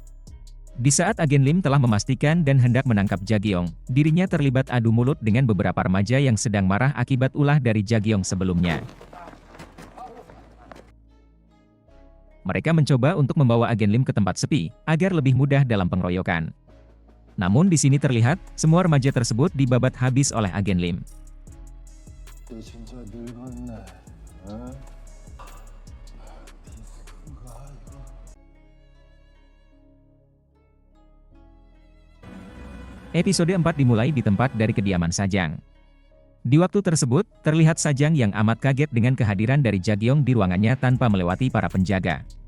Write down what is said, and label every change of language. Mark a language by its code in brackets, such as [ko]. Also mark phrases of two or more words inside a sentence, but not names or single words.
[id] Di saat agen Lim telah memastikan dan hendak menangkap Jagyong, dirinya terlibat adu mulut dengan beberapa remaja yang sedang marah akibat ulah dari Jagyong sebelumnya. Mereka mencoba untuk membawa agen Lim ke tempat sepi, agar lebih mudah dalam pengeroyokan. Namun di sini terlihat, semua remaja tersebut dibabat habis oleh agen Lim. [ko] 진짜 늙었네. 어? [id] Episode 4 dimulai di tempat dari kediaman Sajang. Di waktu tersebut, terlihat Sajang yang amat kaget dengan kehadiran dari Jagyong di ruangannya tanpa melewati para penjaga.